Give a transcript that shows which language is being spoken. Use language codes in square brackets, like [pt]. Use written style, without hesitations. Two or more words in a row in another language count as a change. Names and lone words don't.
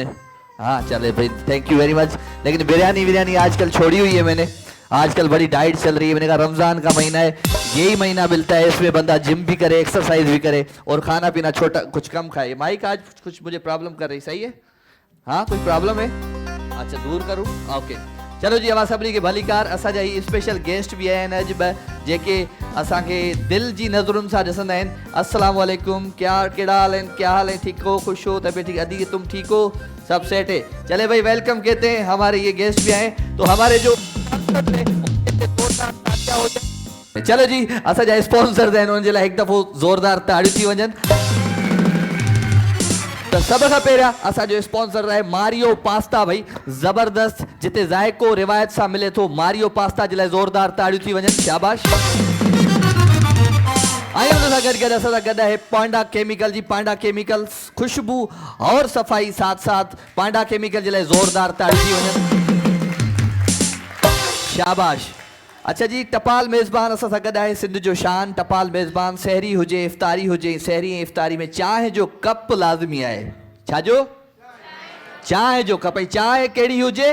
[ur] ہاں چلے بھائی, [en] thank you very much. [ur] لیکن بریانی آج کل چھوڑی ہوئی ہے میں نے، آج کل بڑی ڈائٹ چل رہی ہے. میں نے کہا رمضان کا مہینہ ہے، یہی مہینہ ملتا ہے، اس میں بندہ جم بھی کرے، ایکسرسائز بھی کرے اور کھانا پینا چھوٹا کچھ کم کھائے. مائیک آج کچھ مجھے پرابلم کر رہی، صحیح ہے? ہاں، کوئی پرابلم ہے؟ اچھا، دور کروں؟ اوکے. [sd] چلو جي، اوهان سڀني کي ڀلي ڪار. اسان جا هي اسپيشل گيسٽ ڀي آهن اڄ ٻ، جيڪي اسان کي دل جي نظرن سان ڏسندا آهن. [ar] السلام عليكم, [sd] ڪهڙا حال آهن? [ur] کیا حال ہے؟ ٹھیک ہو؟ خوش ہو؟ طبیعت ٹھیک؟ ادی تم ٹھیک ہو؟ سب سیٹ ہے? چلے بھائی، ویلکم کہتے ہیں۔ ہمارے یہ گیسٹ بھی آئے تو ہمارے جو [sd] چلو جي، اسان جا اسپانسرز آهن، انهن جي لاءِ هڪ دفعو زوردار تاڙيون ٿي وڃن. تو سڀ کان پهريان اسان جو اسپانسر هي ماريو پاستا. ڀائي زبردست، جتي ذائقو روايت سان ملي ٿو، ماريو پاستا جي لاءِ زوردار تاڙيون ٿي وڃن. شاباس. ۽ ان سان گڏ اسان سان گڏ آهي پانڊا ڪيميڪل جي. पांडा केमिकल्स, [ur] خوشبو اور صفائی ساتھ ساتھ [sd] پانڊا ڪيميڪل جي لاءِ زوردار تاڙيون ٿي وڃن. शाबाश। اڇا جي، ٽپال ميزبان اسان سان گڏ آهي، سنڌ جو شان ٽپال ميزبان. سحري هجي، افطاري هجي، سحري ۽ افطاري ۾ چانهه جو ڪپ لازمي آهي. ڇا جو؟ چانهه جو ڪپ. چانهه ڪهڙي هجي?